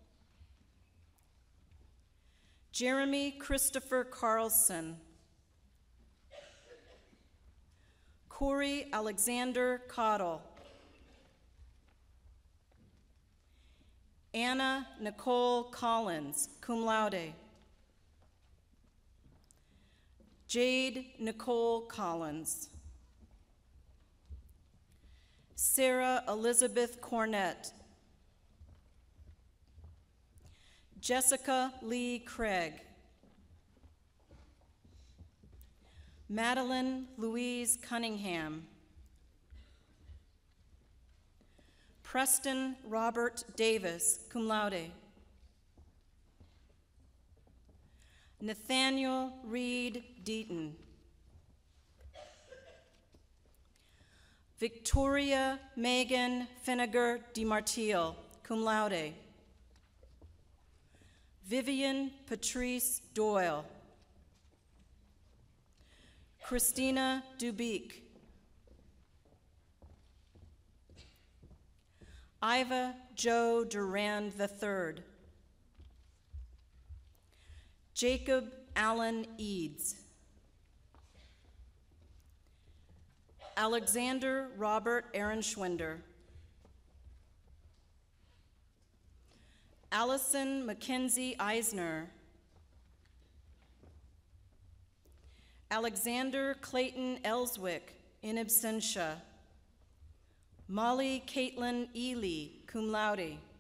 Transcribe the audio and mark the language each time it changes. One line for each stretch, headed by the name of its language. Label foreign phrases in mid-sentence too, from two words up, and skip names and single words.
English: Jeremy Christopher Carlson, Corey Alexander Cottle, Anna Nicole Collins,
Latin: cum laude,
English: Jade Nicole Collins, Sarah Elizabeth Cornett, Jessica Lee Craig, Madeline Louise Cunningham, Preston Robert Davis,
Latin: cum laude,
English: Nathaniel Reed Deaton, Victoria Megan Finnegar DiMartile,
Latin: cum laude,
English: Vivian Patrice Doyle. Christina Dubique. Iva Joe Durand III. Jacob Allen Eads. Alexander Robert Ehrenschwender. Allison Mackenzie Eisner. Alexander Clayton Ellswick,
Latin: in absentia.
English: Molly Caitlin Ely,
Latin: cum laude.